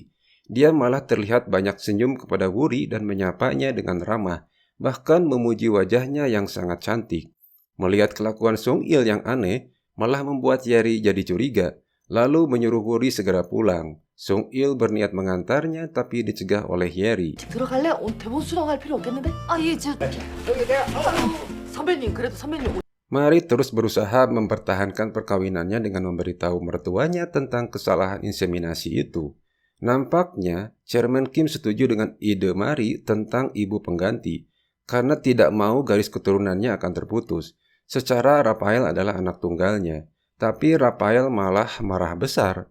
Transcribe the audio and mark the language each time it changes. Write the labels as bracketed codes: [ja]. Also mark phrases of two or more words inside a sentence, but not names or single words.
[id] Dia malah terlihat banyak senyum kepada Wuri dan menyapanya dengan ramah. Bahkan memuji wajahnya yang sangat cantik. Melihat kelakuan Sung Il yang aneh, malah membuat Yeri jadi curiga, lalu menyuruh Wuri segera pulang. Sung Il berniat mengantarnya, tapi dicegah oleh Yeri. [ko] 들어갈래? 대본 수령할 필요 없겠는데? 선배님 그래도 선배님 [id] Mari terus berusaha mempertahankan perkawinannya dengan memberitahu mertuanya tentang kesalahan inseminasi itu. Nampaknya, Chairman Kim setuju dengan ide Mari tentang ibu pengganti, karena tidak mau garis keturunannya akan terputus. Secara Rafael adalah anak tunggalnya, tapi Rafael malah marah besar.